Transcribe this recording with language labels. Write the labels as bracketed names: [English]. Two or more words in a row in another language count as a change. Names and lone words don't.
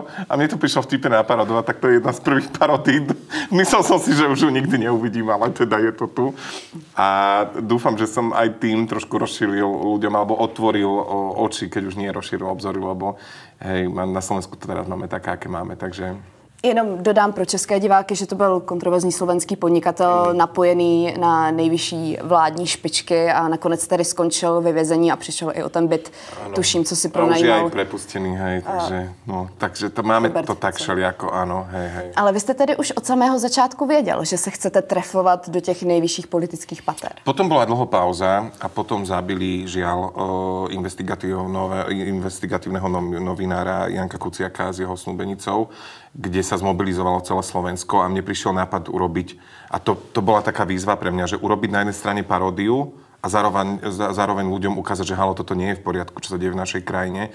[Slovak] A mne to prišlo vtipne naparodovať, tak to je jedna z prvých parodí. Myslel som si, že už ju nikdy neuvidím, ale teda je to tu. A dúfam, že som aj tým trošku rozšíril ľuďom, alebo otvoril oči, keď už nie rozšíril obzory, lebo hej, na Slovensku to teraz máme také, aké máme, takže... [Czech] Jenom dodám pro české diváky, že to byl kontroverzní slovenský podnikatel napojený na nejvyšší vládní špičky a nakonec tedy skončil ve vězení a přišel i o ten byt, tuším, co si pronajímal. [Slovak] A už je aj prepustený, hej, takže to máme Robert to tak všelijako, áno, hej. [Czech] Ale vy jste tedy už od samého začátku věděl, že se chcete trefovat do těch nejvyšších politických pater. [Slovak] Potom bola dlho pauza a potom zabili, žiaľ, investigatívneho novinára Janka Kuciaka s jeho snúbenicou, kde sa zmobilizovalo celé Slovensko a mne prišiel nápad urobiť, a to bola taká výzva pre mňa, že urobiť na jednej strane paródiu a zároveň ľuďom ukázať, že halo, toto nie je v poriadku, čo sa deje v našej krajine.